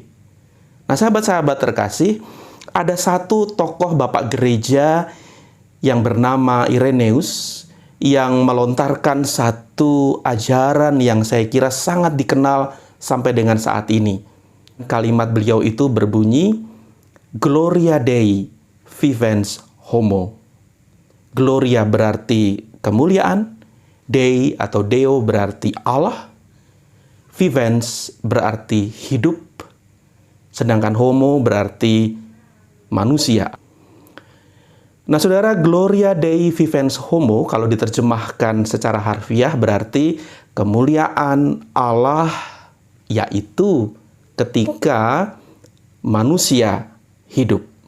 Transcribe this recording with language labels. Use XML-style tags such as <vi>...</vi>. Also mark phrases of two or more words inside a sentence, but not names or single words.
<id>Nah, sahabat-sahabat terkasih, ada satu tokoh bapak gereja yang bernama Irenaeus yang melontarkan satu ajaran yang saya kira sangat dikenal sampai dengan saat ini. Kalimat beliau itu berbunyi,</id> <la>Gloria Dei vivens homo.</la> <id>Gloria berarti kemuliaan, Dei atau Deo berarti Allah, vivens berarti hidup, sedangkan homo berarti manusia. Nah, saudara,</id> <la>Gloria Dei vivens homo</la> <id>kalau diterjemahkan secara harfiah berarti kemuliaan Allah, yaitu ketika manusia hidup.</id>